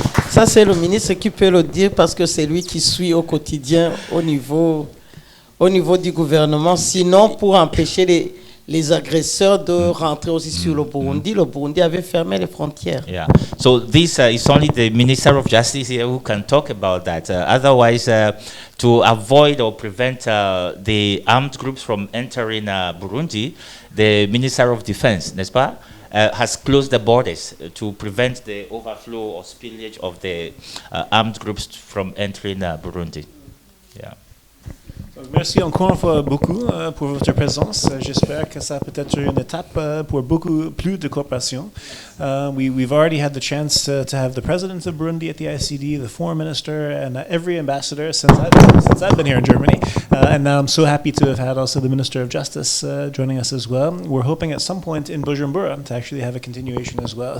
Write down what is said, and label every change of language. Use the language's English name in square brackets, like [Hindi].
[French] Ça, c'est le ministre qui peut le dire parce que c'est lui qui suit au quotidien au niveau du gouvernement. Sinon, pour empêcher les agresseurs de rentrer aussi sur le Burundi avait fermé les frontières. [English] Yeah. So this is only the Minister of Justice here who can talk about that. Otherwise, to avoid or prevent the armed groups from entering Burundi, the Minister of Defense, [French] n'est-ce pas, [English] has closed the borders to prevent the overflow or spillage of the armed groups from entering Burundi. Yeah. [French] Merci encore une fois beaucoup pour votre présence. J'espère que ça peut être une étape pour beaucoup plus de coopération. [English] We've already had the chance to have the president of Burundi at the ICD, the foreign minister, and every ambassador since I've been here in Germany. And now I'm so happy to have had also the Minister of Justice joining us as well. We're hoping at some point in Bujumbura to actually have a continuation as well.